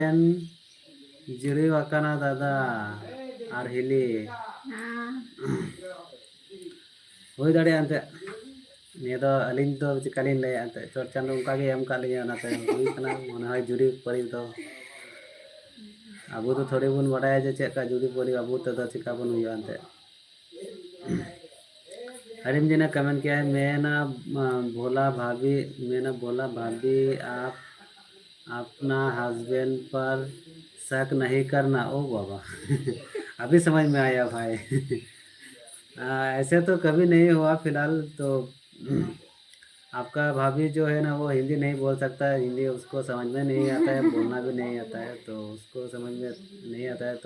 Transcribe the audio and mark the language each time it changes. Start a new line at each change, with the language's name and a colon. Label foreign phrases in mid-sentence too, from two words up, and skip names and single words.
Santali: ᱡᱤᱨᱟᱹᱣ ᱟᱠᱟᱱᱟ ᱫᱟᱫᱟ ᱟᱨ ᱦᱤᱞᱤ ᱦᱩᱭ ᱫᱟᱲᱮᱭᱟᱜᱼᱟ ᱮᱱᱛᱮᱫ ᱱᱤᱭᱟᱹ ᱫᱚ ᱟᱹᱞᱤᱧ ᱫᱚ ᱪᱮᱠᱟᱞᱤᱧ ᱞᱟᱹᱭᱟ ᱮᱱᱛᱮᱫ ᱪᱚᱴ ᱪᱟᱸᱫᱳ ᱚᱱᱠᱟ ᱜᱮ ᱮᱢ ᱠᱟᱜ ᱞᱤᱧᱟ ᱚᱱᱟᱛᱮ ᱦᱩᱭ ᱠᱟᱱᱟ ᱢᱚᱱᱮ হয় ᱡᱩᱨᱤ ᱯᱟᱹᱨᱤ ᱫᱚ ᱟᱵᱚ ᱫᱚ ᱛᱷᱚᱲᱤ ᱵᱚᱱ ᱵᱟᱰᱟᱭᱟ ᱡᱮ ᱪᱮᱫ ᱞᱮᱠᱟ ᱡᱩᱨᱤ ᱯᱟᱹᱨᱤ ᱟᱵᱚ तेदो चिका बन हुआ अंते
Hindi: हरिम जी ने कमेंट किया है मैं ना भोला भाभी आप अपना हस्बैंड पर शक नहीं करना। ओ बाबा अभी समझ में आया भाई ऐसे तो कभी नहीं हुआ फिलहाल तो आपका भाभी जो है ना वो हिंदी नहीं बोल सकता है, हिंदी उसको समझ में नहीं आता है, बोलना भी नहीं आता है, तो उसको समझ में नहीं आता है।